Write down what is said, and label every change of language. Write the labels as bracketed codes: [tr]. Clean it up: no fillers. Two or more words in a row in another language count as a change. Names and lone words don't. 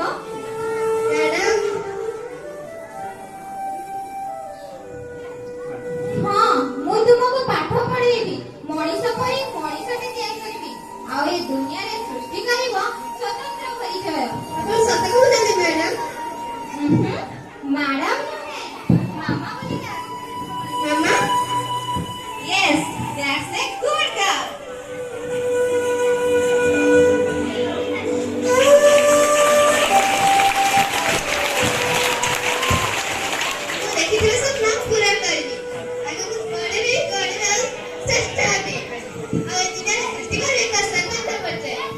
[or] ମ୍ୟାଡାମ ହଁ, ମୁଁ ତୁମକୁ ପାଠ ପଢେଇବି, ମଣିଷ ପରି ମଣିଷଟେ ତିଆରି କରିବି, ଆଉ ଏ ଦୁନିଆରେ ସୃଷ୍ଟି କରିବ ସ୍ୱତନ୍ତ୍ର ପରିଚୟ। ଆପଣ ସତ କହୁଛନ୍ତି ମ୍ୟାଡାମ? ମ୍ୟାଡାମ ନୁହେଁ, ମାମା ବୋଲି ଡାକ। ମାମା? [en] Yes, that's a good girl. [or] ଦେଖିଥିଲେ ସ୍ୱପ୍ନ ପୂରା କରିବି, ଆଗକୁ ପଢିବି, କରିବାକୁ ଚେଷ୍ଟା ହେବି, ଆଉ ଏ ଦୁନିଆରେ ସୃଷ୍ଟି କରିବି ଏକ ସ୍ୱତନ୍ତ୍ର ପରିଚୟ।